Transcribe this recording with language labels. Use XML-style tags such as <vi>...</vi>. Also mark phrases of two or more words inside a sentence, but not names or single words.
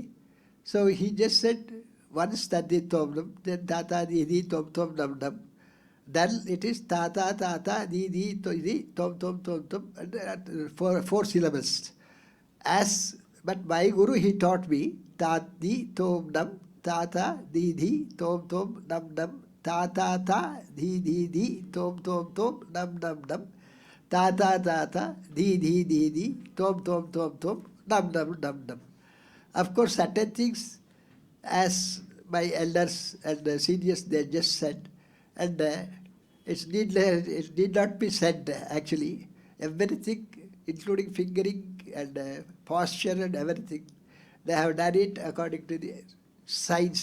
<en>So he just said, once Taddi Tomnam, then Tata Didi Tom Tom Nam Nam. Then it is Tata Tata Didi Tom Tom Tom Tom, and four syllables. But my Guru, he taught me ta di tom nam, ta ta di di tom tom nam nam, ta ta ta di di tom tom tom nam nam nam, ta ta ta ta di di tom tom tom tom nam nam nam nam. Of course, certain things, as my elders and seniors they just said, and it need not be said actually. Everything, including fingering and posture and everything, they have done it according to the science.</en>